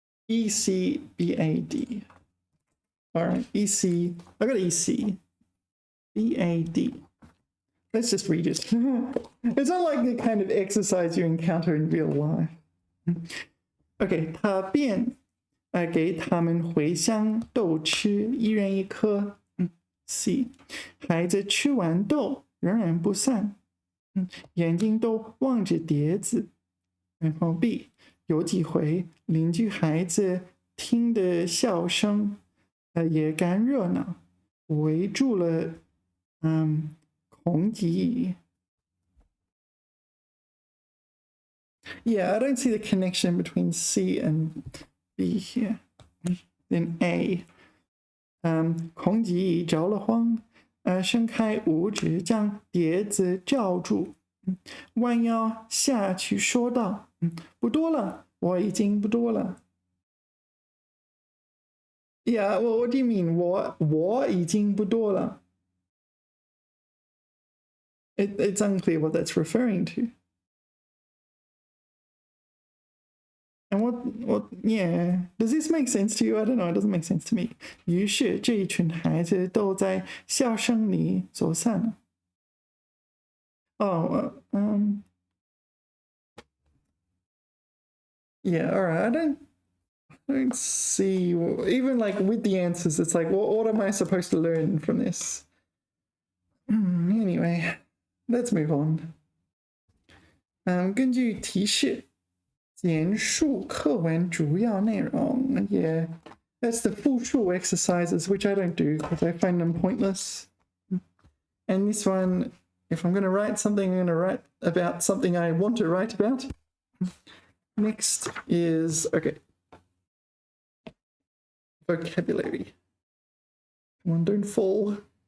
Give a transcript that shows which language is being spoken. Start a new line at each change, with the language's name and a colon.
English: ECBAD. All right, EC. I got EC. BAD. Let's just read it. It's not like the kind of exercise you encounter in real life.
Chinese: Okay, 他便给他们茴香豆吃，一人一颗。
English: C.
Chinese: 孩子吃完豆仍然不散，眼睛都望着碟子。然后 B. 有几回邻居孩子听的笑声，也干热闹，围住了孔乙己。
English: Yeah, I don't see the connection between C and B here. Then A.
Chinese: 孔乙己着了慌，伸开五指将碟子罩住，弯腰下去说道：“不多了，我已经不多了。”
English: Yeah, well, what do you mean?
Chinese: 我已经不多了.
English: It's unclear what that's referring to. And yeah, does this make sense to you? I don't know, it doesn't make sense to me.
Chinese: 于是这一群孩子都在笑声里走散了。
English: Oh, yeah, all right. I don't see, even like with the answers, it's like, what am I supposed to learn from this? Anyway, let's move on.
Chinese: 根据提示简述课文主要内容.
English: Yeah, that's the 复述 exercises, which I don't do because I find them pointless. And this one, if I'm going to write something, I'm going to write about something I want to write about. Next is, okay, vocabulary. Come on, don't fall.